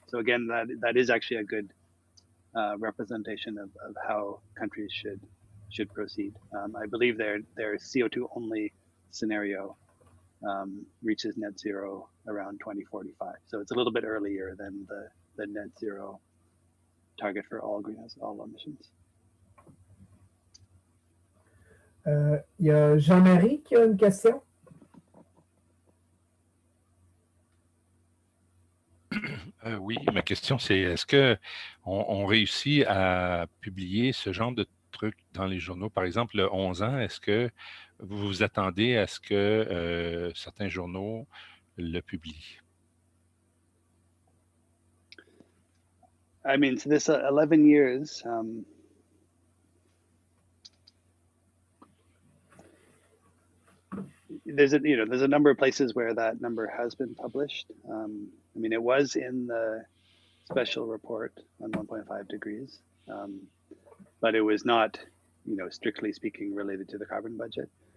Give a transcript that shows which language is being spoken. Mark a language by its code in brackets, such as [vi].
[en] So again, that is actually a good representation of how countries should proceed. I believe their CO2 only scenario reaches net zero around 2045. So it's a little bit earlier than the net zero target for all emissions. [fr] Il y a Jean-Marie qui a une question. Oui, ma question c'est, est-ce qu'on réussit à publier ce genre de trucs dans les journaux? Par exemple, le 11 ans, est-ce que vous vous attendez à ce que certains journaux le publient? [en] I mean, so this 11 years, there's a number of places where that number has been published. I mean, it was in the special report on 1.5 degrees, but it was not, strictly speaking, related to the carbon budget.